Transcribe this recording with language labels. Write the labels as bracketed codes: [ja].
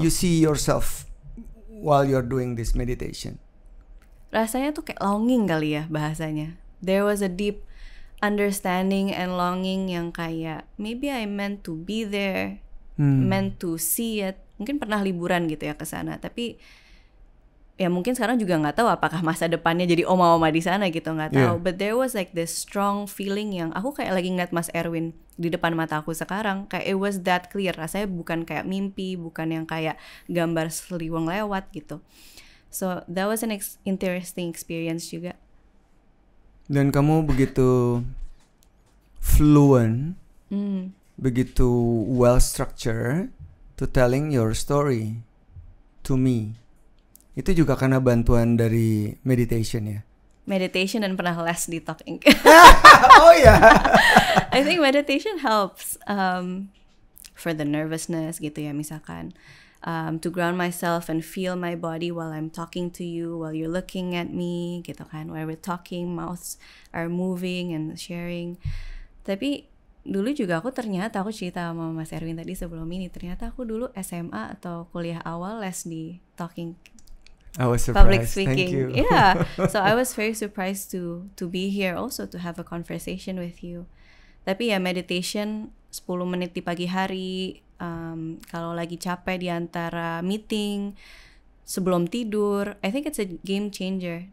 [en] You see yourself while you're doing this meditation. [id] Rasanya tuh kayak longing kali ya bahasanya. [en] There was a deep understanding and longing [id] yang kayak [en] maybe I meant to be there, meant to see it. [id] Mungkin pernah liburan gitu ya ke sana, tapi ya mungkin sekarang juga nggak tahu apakah masa depannya jadi oma-oma di sana gitu, nggak tahu. [en] But there was like this strong feeling [id] yang aku kayak lagi ngeliat Mas Erwin di depan mata aku sekarang. Kayak [en] it was that clear. [id] Rasanya bukan kayak mimpi, bukan yang kayak gambar seliwang lewat gitu. [en] So that was an interesting experience juga. [id] Dan kamu begitu [en] fluent, begitu well structured to telling your story to me. [id] Itu juga karena bantuan dari meditation ya? Meditation dan pernah les di Talking. Oh ya. [en] I think meditation helps for the nervousness [id] gitu ya, misalkan. [en] To ground myself and feel my body while I'm talking to you, while you're looking at me [id] gitu kan. [en] While we're talking, mouths are moving and sharing. [id] Tapi dulu juga aku cerita sama Mas Erwin tadi sebelum ini, ternyata aku dulu SMA atau kuliah awal les di Talking. [en] I was surprised. Public speaking. Thank you. Yeah. So I was very surprised to be here also to have a conversation with you. [id] Tapi ya meditation 10 menit di pagi hari, kalau lagi capek di antara meeting, sebelum tidur. [en] I think it's a game changer.